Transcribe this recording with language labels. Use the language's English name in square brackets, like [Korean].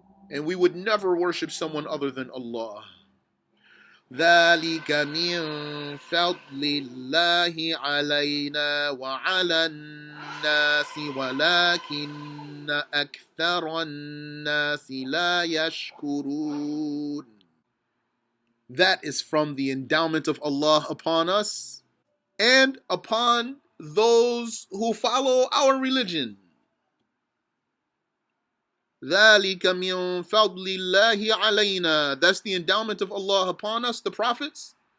[English] And we would never worship someone other than Allah. [Arabic] ذلك من فضل الله علينا وعلى الناس ولكن أكثر الناس لا يشكرون. [English] That is from the endowment of Allah upon us and upon those who follow our religion. [Arabic] ذَلِكَ مِنْ فَضْلِ اللَّهِ عَلَيْنَا. [English] That's the endowment of Allah upon us, the prophets.